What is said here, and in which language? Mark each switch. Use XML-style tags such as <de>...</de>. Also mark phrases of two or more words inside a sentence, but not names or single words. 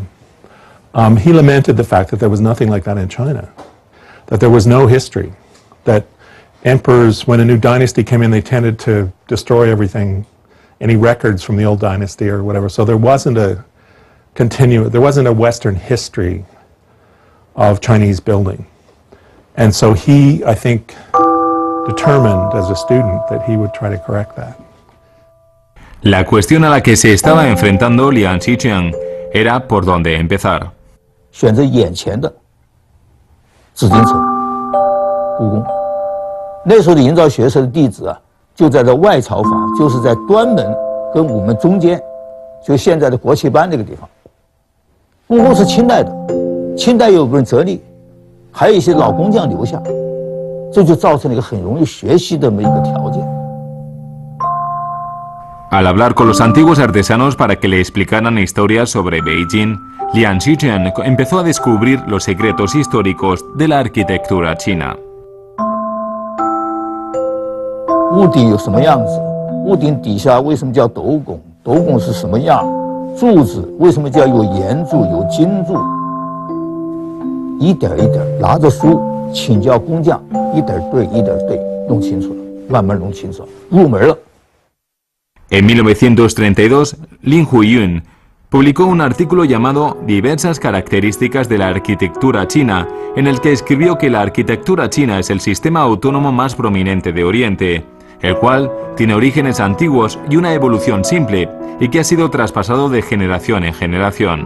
<en>He lamented the fact that there was nothing like that in China, that there was no history, that emperors, when a new dynasty came in, they tended to destroy everything, any records from the old dynasty or whatever. So there wasn't a Western history of Chinese building. And so he, I think, determined as a student that he would try to correct that.</en> <es>La cuestión a la que se estaba enfrentando Liang Xiqian era por dónde empezar.</es> <zh>选择眼前的紫禁城、故宫。那时候的营造学社的地址啊，就在这外朝坊，就是在端门跟午门中间，就现在的国旗班那个地方。故宫是清代的，清代有部分折立，还有一些老工匠留下，这就造成了一个很容易学习的这么一个条件。</zh> <es>Al hablar con los antiguos artesanos para que le explicaran historias sobre Beijing, Liang Xiqian empezó a descubrir los secretos históricos de la arquitectura china.</es> <zh>屋顶有什么样子？屋顶底下为什么叫斗拱？斗拱是什么样？柱子为什么叫有檐柱、有金柱？一点一点拿着书请教工匠，一点对一点对，弄清楚了，慢慢弄清楚了，入门了。</zh> <es>En 1932, Lin Huiyun publicó un artículo llamado Diversas características de la arquitectura china, en el que escribió que la arquitectura china es el sistema autónomo más prominente de Oriente, el cual tiene orígenes antiguos y una evolución simple, y que ha sido traspasado de generación en generación.</es>